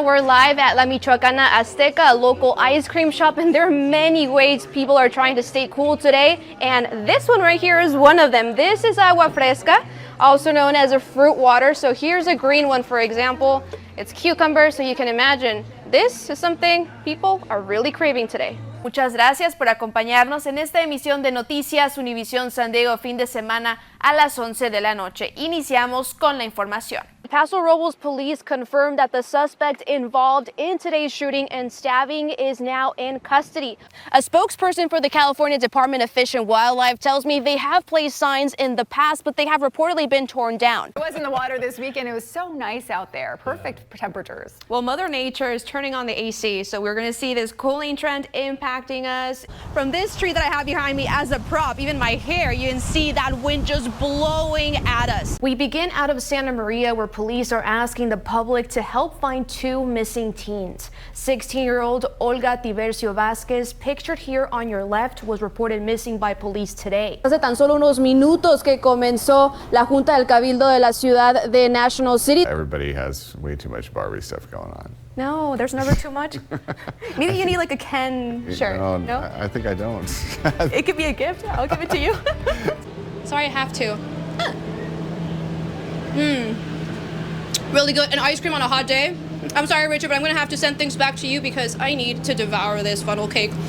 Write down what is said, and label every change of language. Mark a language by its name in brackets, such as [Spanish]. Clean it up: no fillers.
[English] We're live at La Michoacana Azteca, a local ice cream shop, and there are many ways people are trying to stay cool today. And this one right here is one of them. This is agua fresca, also known as a fruit water. So here's a green one, for example. It's cucumber, so you can imagine this is something people are really craving today. [Spanish] Muchas gracias por acompañarnos en esta emisión de Noticias Univisión San Diego fin de semana a las 11 de la noche. Iniciamos con la información. [English] Paso Robles police confirmed that the suspect involved in today's shooting and stabbing is now in custody. A spokesperson for the California Department of Fish and Wildlife tells me they have placed signs in the past, but they have reportedly been torn down. I was in the water this weekend. It was so nice out there. Perfect temperatures. Well, Mother Nature is turning on the AC, so we're going to see this cooling trend impacting us. From this tree that I have behind me as a prop, even my hair, you can see that wind just blowing at us. We begin out of Santa Maria, where police are asking the public to help find 2 missing teens. 16-year-old Olga Tibercio Vázquez, pictured here on your left, was reported missing by police today. [Spanish] Hace tan solo unos minutos que comenzó la Junta del Cabildo de la ciudad de National City. [English] Everybody has way too much Barbie stuff going on. No, there's never too much. Maybe you need like a Ken shirt. No? I think I don't. It could be a gift. I'll give it to you. Sorry, I have to. Really good. And ice cream on a hot day. I'm sorry, Richard, but I'm going to have to send things back to you because I need to devour this funnel cake.